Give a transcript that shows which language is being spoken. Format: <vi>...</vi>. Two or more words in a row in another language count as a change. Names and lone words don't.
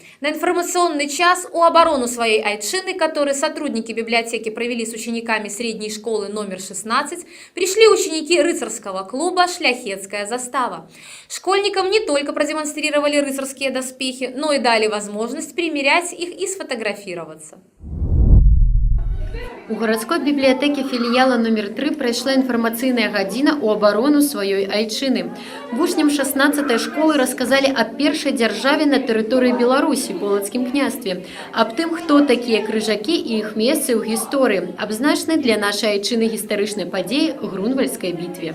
<ru>На информационный час у оборону своей Айчины, который сотрудники библиотеки провели с учениками средней школы номер 16, пришли ученики рыцарского клуба «Шляхетская застава». Школьникам не только продемонстрировали рыцарские доспехи, но и дали возможность примерять их и сфотографироваться.</ru> <be>У гарадской бібліятэкі філіяла номер 3 прайшла інфармацыйная гадзіна ў абарону сваёй айчыны. Вучням 16-й школы расказалі аб першай дзяржаве на тэрыторыі Беларусі, Полацкім княстве, аб тым, хто такія крыжакі і іх месцы ў гісторыі, аб значнай для нашай айчыны гістарычнай падзеі Грунвальдскай бітве.</be>